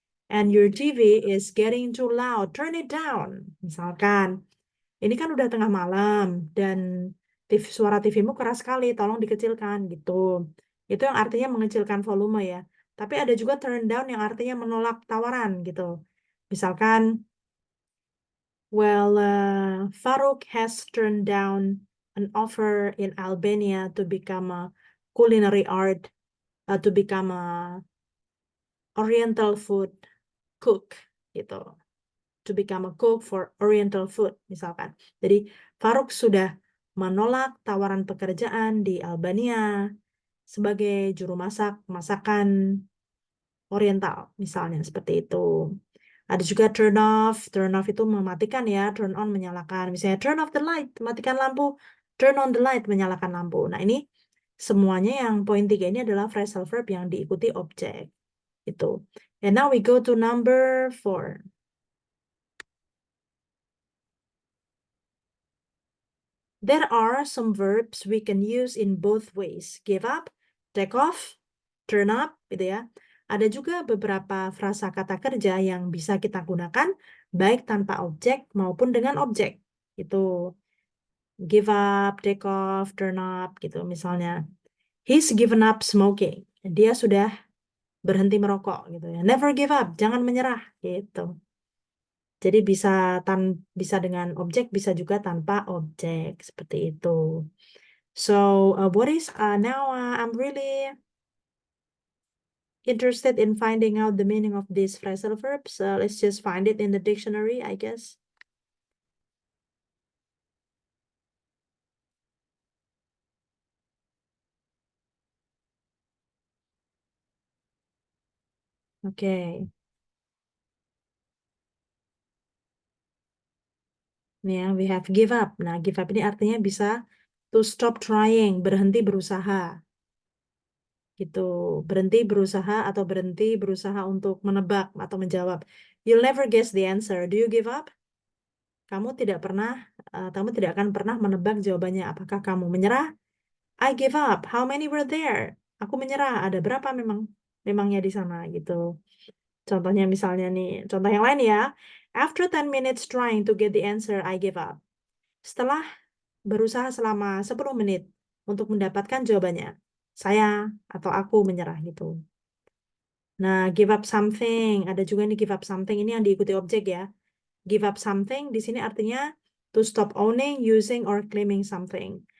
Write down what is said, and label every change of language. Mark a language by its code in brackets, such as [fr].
[en] And your TV is getting too loud. Turn it down. [id] Misalkan, ini kan udah tengah malam dan suara TV-mu keras sekali, tolong dikecilkan gitu. Itu yang artinya mengecilkan volume ya. Tapi ada juga turn down yang artinya menolak tawaran gitu. Misalkan, [en] well, Farouk has turned down an offer in Albania to become a culinary art, to become a Oriental food cook gitu. To become a cook for Oriental food [id] misalkan. Jadi Farouk sudah menolak tawaran pekerjaan di Albania sebagai juru masak masakan Oriental misalnya seperti itu. Ada juga turn off. Turn off itu mematikan ya, turn on menyalakan. [en] Misalnya turn off the light, [id] matikan lampu. [en] Turn on the light, [id] menyalakan lampu. Nah ini semuanya yang poin 3 ini adalah phrasal verb yang diikuti objek. Itu. [en] And now we go to number 4. There are some verbs we can use in both ways. Give up, take off, turn up, gitu ya. [id] Ada juga beberapa frasa kata kerja yang bisa kita gunakan baik tanpa objek maupun dengan objek. Itu [en] give up, take off, turn up gitu misalnya. He's given up smoking. [id] Dia sudah berhenti merokok gitu ya. [en] Never give up, [id] jangan menyerah gitu. Jadi bisa dengan objek, bisa juga tanpa objek seperti itu. [en] So what is now I'm really interested in finding out the meaning of these phrasal verbs. Let's just find it in the dictionary, I guess. Okay. [id] Nih ya, [en] we have give up. [id] Nah, give up ini artinya bisa [en] to stop trying, [id] berhenti berusaha. Gitu. Berhenti berusaha atau berhenti berusaha untuk menebak atau menjawab. [en] You'll never guess the answer. Do you give up? [id] Kamu tidak akan pernah menebak jawabannya. Apakah kamu menyerah? [en] I give up. How many were there? [id] Aku menyerah. Ada berapa memangnya di sana gitu. Contohnya misalnya nih, contoh yang lain ya. [en] After 10 minutes trying to get the answer, I give up. [id] Setelah berusaha selama 10 menit untuk mendapatkan jawabannya, saya atau aku menyerah gitu. Nah, give up something. Ada juga nih give up something. Ini yang diikuti objek ya. [en] Give up something [id] di sini artinya [en] to stop owning, using, or claiming something.